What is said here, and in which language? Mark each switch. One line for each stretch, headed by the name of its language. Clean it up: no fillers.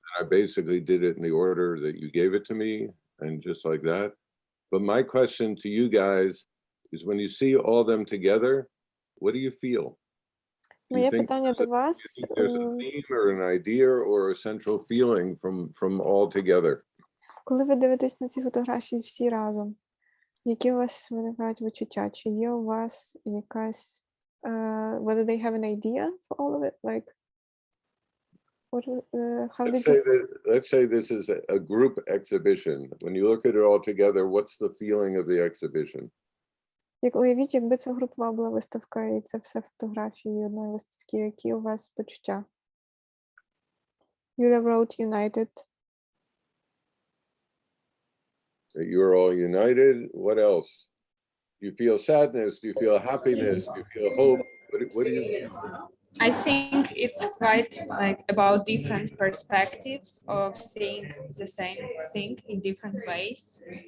English: I basically did it in the order that you gave it to me, and just like that. But my question to you guys is, when you see all them together, what do you feel? Do you think there's a theme or an idea or a central feeling from all together?
Ukrainian: Коли ви дивитесь на ці фотографії всі разом, які у вас виникають відчуття? Чи є у вас якась,
English: whether they have an idea for all of it? Like, what, how did you... Let's say this is a group exhibition. When you look at it all together, what's the feeling of the exhibition?
Ukrainian: Як уявіть, якби це групова була виставка, і це все фотографії одної виставки, які у вас почуття?
English: Юля wrote United. You're all united. What else? Do you feel sadness? Do you feel happiness? Do you feel hope? What do you feel? I think it's quite like about different perspectives of seeing the same thing in different ways.